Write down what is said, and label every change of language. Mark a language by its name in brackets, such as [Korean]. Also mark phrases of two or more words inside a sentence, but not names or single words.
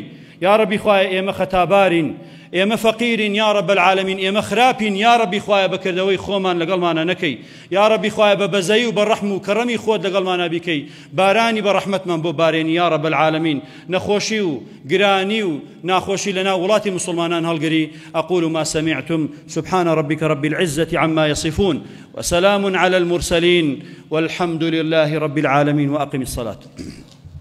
[Central Kurdish] یا ڕەبی خوایە ئێمە خەتابارین، ئێمە فەقیرین. [Arabic] یا ڕەب العالمین، [Central Kurdish] ئێمە خراپین. یا ڕەبی خوایە بەکردەوەی خۆمان لەگەڵمانە نەکەی. یا ڕەبی خوایە بە بەزەیی و بە ڕەحم و کەڕەمی خۆت لەگەڵمانە بیکەی، بارانی بە ڕەحمەتمان بۆ بارێنی. [Arabic] یا ڕەب العالمین، [Central Kurdish] نەخۆشی و گرانی و ناخۆشی لەناو وڵاتی مسلمانان هەڵگری. [Arabic] أقول ما سمعتم، سبحان ربك رب العزة عما يصفون، وسلام على المرسلين، والحمد لله رب العالمين، وأقم الصلاة.